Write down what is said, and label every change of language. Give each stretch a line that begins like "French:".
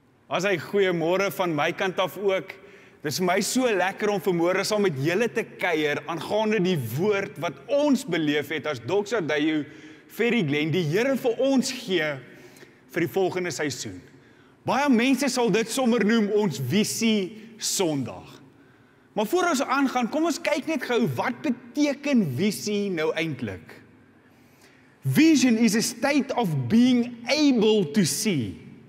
Afrikaans: As hy goeiemôre van my kant af ook. Dis vir my so lekker om vanmôre saam met julle te kuier aangaande die woord wat ons beleef het as Doxa Deo Ferry Glen, die Here vir ons gee vir die volgende seisoen. Baie mense sal dit sommer noem ons visie Sondag. Maar voor ons aangaan, kom ons kyk net gou, wat beteken visie nou eintlik?
English: Vision is a state of being able to see.